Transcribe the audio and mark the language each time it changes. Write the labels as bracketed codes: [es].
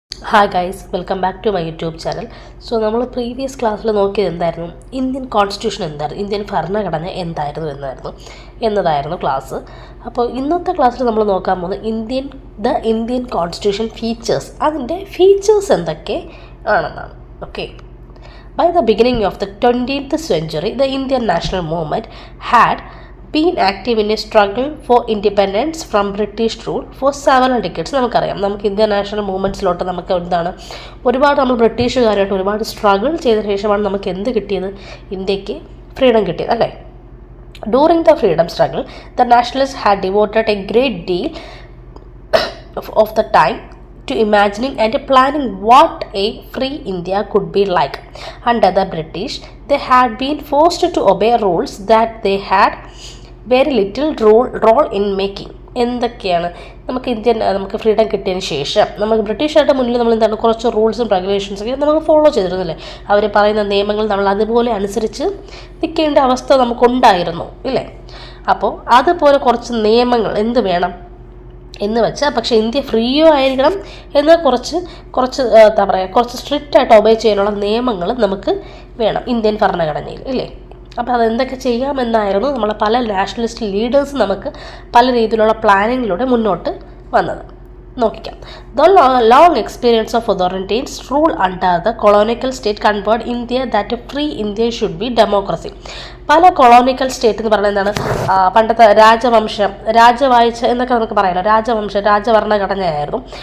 [en] Hi guys, welcome back to my YouTube channel. [ml] So നമ്മൾ previous ക്ലാസ്സിൽ നോക്കിയത് എന്തായിരുന്നു, ഇന്ത്യൻ കോൺസ്റ്റിറ്റ്യൂഷൻ എന്തായിരുന്നു, ഇന്ത്യൻ ഭരണഘടന എന്തായിരുന്നു എന്നതായിരുന്നു ക്ലാസ്. അപ്പോൾ ഇന്നത്തെ ക്ലാസ്സിൽ നമ്മൾ നോക്കാൻ പോകുന്നത് ഇന്ത്യൻ കോൺസ്റ്റിറ്റ്യൂഷൻ ഫീച്ചേഴ്സ്, അതിൻ്റെ ഫീച്ചേഴ്സ് എന്തൊക്കെ ആണെന്നാണ്. Okay. [en] By the beginning of the 20th century, the Indian national movement had been active in a struggle for independence from British rule for several decades. [ml] നമുക്കറിയാം, നമുക്ക് ഇന്ത്യൻ നാഷണൽ മൂവ്മെൻറ്റ്സിലോട്ട് നമുക്ക് എന്താണ് ഒരുപാട് നമ്മൾ ബ്രിട്ടീഷുകാരായിട്ട് ഒരുപാട് സ്ട്രഗിൾ ചെയ്ത ശേഷമാണ് നമുക്ക് എന്ത് കിട്ടിയത്, ഇന്ത്യക്ക് ഫ്രീഡം കിട്ടിയത് അല്ലേ. [en] During the freedom struggle the nationalist had devoted a great deal of the time to imagining and planning what a free India could be like. Under the British, they had been forced to obey rules that they had very little role in making. [ml] എന്തൊക്കെയാണ് നമുക്ക് freedom കിട്ടിയതിന് ശേഷം നമുക്ക് ബ്രിട്ടീഷുകാരുടെ മുന്നിൽ നമ്മൾ എന്താണ് കുറച്ച് റൂൾസും റെഗുലേഷൻസൊക്കെ നമുക്ക് ഫോളോ ചെയ്തിരുന്നില്ലേ. അവർ പറയുന്ന നിയമങ്ങൾ നമ്മൾ അതുപോലെ അനുസരിച്ച് നിൽക്കേണ്ട അവസ്ഥ നമുക്കുണ്ടായിരുന്നു ഇല്ലേ. അപ്പോൾ അതുപോലെ കുറച്ച് നിയമങ്ങൾ എന്ത് വേണം എന്ന് വെച്ചാൽ, പക്ഷേ ഇന്ത്യ ഫ്രീയോ ആയിരിക്കണം എന്നാൽ കുറച്ച് സ്ട്രിക്റ്റ് ആയിട്ട് ഒബേ ചെയ്യാനുള്ള നിയമങ്ങൾ നമുക്ക് വേണം ഇന്ത്യൻ ഭരണഘടനയിൽ ഇല്ലേ. അപ്പോൾ അതെന്തൊക്കെ ചെയ്യാമെന്നായിരുന്നു നമ്മളെ പല നാഷണലിസ്റ്റ് ലീഡേഴ്സ് നമുക്ക് പല രീതിയിലുള്ള പ്ലാനിങ്ങിലൂടെ മുന്നോട്ട് വന്നത്. നോക്കിക്കാം. [en] The long experience of authoritarian rule under the colonial state conveyed India that a free India should be democracy. [ml] പല കൊളോണിക്കൽ സ്റ്റേറ്റ് എന്ന് പറയുന്നത് എന്താണ്, പണ്ടത്തെ രാജവാഴ്ച എന്നൊക്കെ നമുക്ക് പറയാമല്ലോ, രാജഭരണഘടനയായിരുന്നു.